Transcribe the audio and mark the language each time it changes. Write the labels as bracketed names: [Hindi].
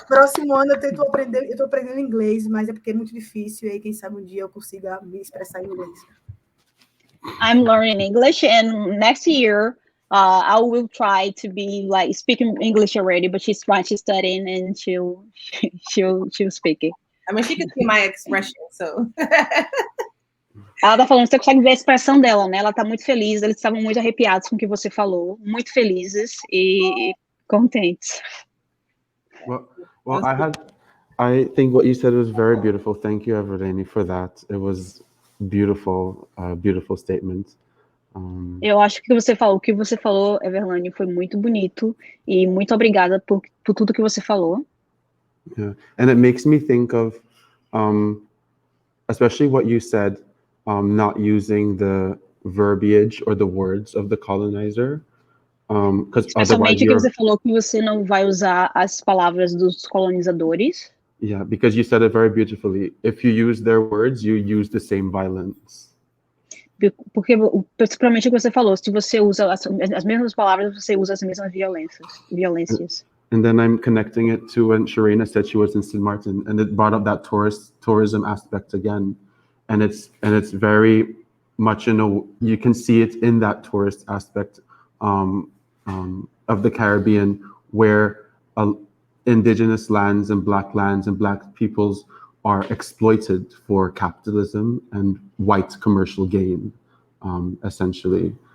[Portuguese] Próximo ano eu tô aprendendo inglês, mas é porque é muito difícil, e aí quem sabe um dia eu consiga me expressar em inglês. [English] I'm learning English, and next year I will try to be like speaking English already, but she's studying and she'll speak it. I mean, she can see my expression, so. [Portuguese] Ela tá falando, você consegue ver a expressão dela, né? Ela tá muito feliz, eles estavam muito arrepiados com o que você falou, muito felizes e contentes. [English] Well, I think what you said was very beautiful. Thank you, Everlane, for that. It was beautiful, beautiful statement. [Portuguese] Eu acho que o que você falou, Everlane, foi muito bonito e muito obrigada por tudo que você falou. [English] Yeah, and it makes me think of, especially what you said, not using the verbiage or the words of the colonizer, because otherwise [Portuguese] Especialmente que você [English] you're, [Portuguese] falou que você não vai usar as palavras dos colonizadores. [English] yeah, because you said it very beautifully. If you use their words, you use the same violence. [Portuguese] Porque, principalmente o que você falou, se você usa as mesmas palavras, você usa as mesmas violências. [English] And then I'm connecting it to when Sharayna said she was in St. Martin, and it brought up that tourism aspect again, and it's very much you can see it in that tourist aspect of the Caribbean, where indigenous lands and black peoples are exploited for capitalism and white commercial gain, essentially.